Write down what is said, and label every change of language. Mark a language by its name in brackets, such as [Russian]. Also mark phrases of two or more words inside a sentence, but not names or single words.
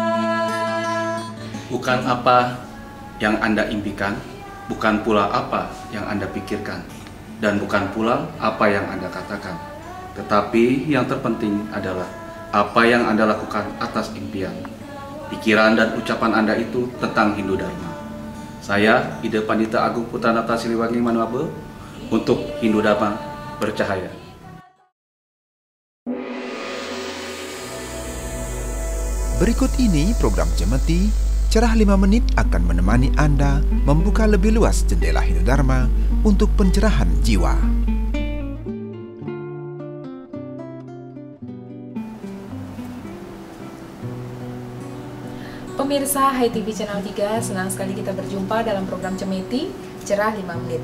[Indonesian] Bukan apa yang Anda impikan, bukan pula apa yang Anda pikirkan, dan bukan pula apa yang Anda katakan. Tetapi yang terpenting adalah apa yang Anda lakukan atas impian. Pikiran dan ucapan Anda itu tentang Hindu Dharma. Saya, Ide Pandita Agung Putranata Siliwangi Manuabe, untuk Hindu Dharma bercahaya. Berikut ini program Cemeti, Cerah 5 menit akan menemani Anda membuka lebih luas jendela Hindu Dharma untuk pencerahan jiwa. Pemirsa Hai TV Channel 3, senang sekali kita berjumpa dalam program Cemeti, Cerah 5 menit.